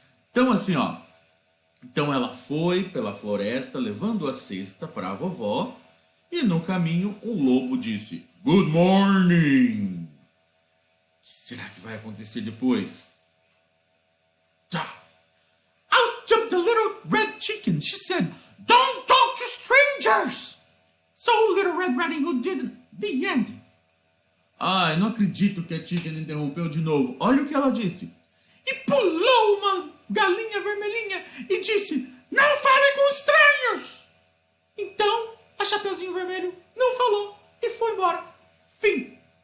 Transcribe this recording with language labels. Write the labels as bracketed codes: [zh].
[pt] Então assim, Então ela foi pela floresta levando a cesta para a vovó e no caminho um lobo disse: [en] "Good morning." [pt] O que será que vai acontecer depois? [en] Out jumped the little red chicken. She said, "Don't talk to strangers." So Little Red Riding Hood did the end. [pt] Ai, não acredito que a Chicken interrompeu de novo. Olha o que ela disse. E pulou uma galinha vermelhinha e disse: "Não fale com estranhos." Então, a Chapeuzinho Vermelho não falou e foi embora. Fim.